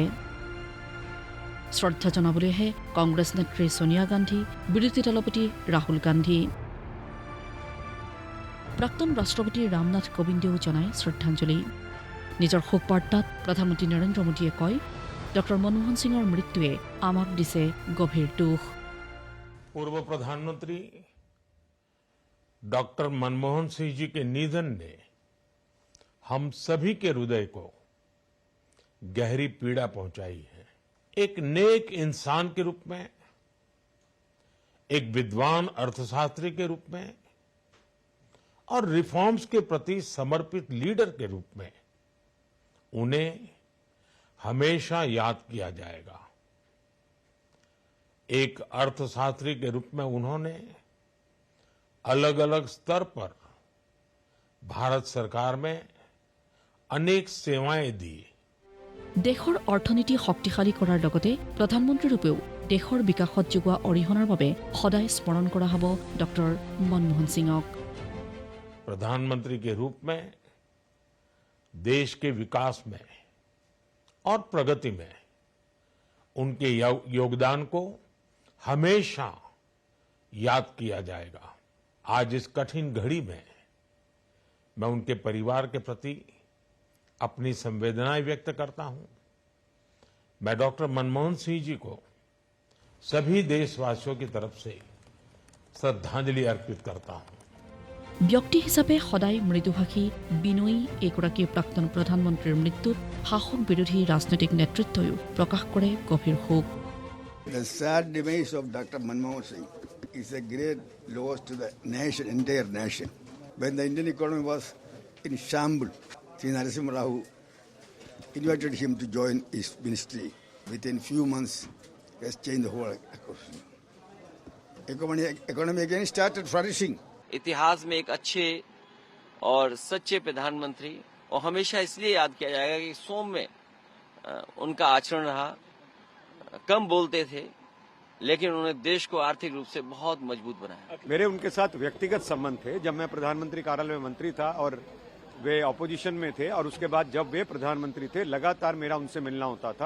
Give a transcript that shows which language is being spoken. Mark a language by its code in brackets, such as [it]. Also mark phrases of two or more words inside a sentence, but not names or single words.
[as] শ্ৰদ্ধা জনাবলৈ আহে কংগ্ৰেছ নেত্ৰী ছোনিয়া গান্ধী, বিৰোধী দলপতি ৰাহুল গান্ধী। প্ৰাক্তন ৰাষ্ট্ৰপতি ৰামনাথ কোবিন্দেও জনায় শ্ৰদ্ধাঞ্জলি। নিজৰ শোক বাৰ্তাত প্ৰধানমন্ত্ৰী নৰেন্দ্ৰ মোদীয়ে কয়, ডক্টৰ মনমোহন সিঙৰ মৃত্যুৱে আমাক দিছে গভীৰ দুখ। [hi] पूर्व प्रधानमंत्री डॉक्टर मनमोहन सिंह जी के निधन ने हम सभी के हृदय को गहरी पीड़ा पहुंचाई है। एक नेक इंसान के रूप में, एक विद्वान अर्थशास्त्री के रूप में और रिफॉर्म्स के प्रति समर्पित लीडर के रूप में उन्हें हमेशा याद किया जाएगा। एक अर्थशास्त्री के रूप में उन्होंने अलग अलग स्तर पर भारत सरकार में अनेक सेवाएं दी। [as] দেশৰ অৰ্থনীতি শক্তিশালী কৰাৰ লগতে প্ৰধানমন্ত্ৰীৰূপেও দেশৰ বিকাশত যোগোৱা অৰিহণাৰ বাবে সদায় স্মৰণ কৰা হ'ব ডক্টৰ মনমোহন সিঙক। [hi] प्रधानमंत्री के रूप में देश के विकास में और प्रगति में उनके योगदान को हमेशा याद किया जाएगा। आज इस कठिन घड़ी में मैं उनके परिवार के प्रति अपनी संवेदनाएं व्यक्त करता हूं। मैं डॉक्टर मनमोहन सिंह जी को सभी देशवासियों की तरफ से श्रद्धांजलि अर्पित करता हूं। [as] ব্যক্তি হিচাপে সদায় মৃদুভাষী বিনয়ী এগৰাকী প্ৰাক্তন প্ৰধানমন্ত্ৰীৰ মৃত্যুত শাসক বিৰোধী ৰাজনৈতিক নেতৃত্বইও প্ৰকাশ কৰে গভীৰ শোক। [en] The sad demise of Dr. Manmohan Singh is a great loss to the nation, entire nation. When the Indian economy was in shambles, Sri Narasimha Rao invited him to join his ministry. Within few months, he has changed the whole economy. Economy again started flourishing. [hi] इतिहास में एक अच्छे और सच्चे प्रधानमंत्री और हमेशा इसलिए याद किया जाएगा कि सौम्य उनका आचरण रहा। कम बोलते थे लेकिन उन्होंने देश को आर्थिक रूप से बहुत मजबूत बनाया। मेरे उनके साथ व्यक्तिगत संबंध थे। जब मैं प्रधानमंत्री कार्यालय में मंत्री था और वे ऑपोजिशन में थे, और उसके बाद जब वे प्रधानमंत्री थे लगातार मेरा उनसे मिलना होता था।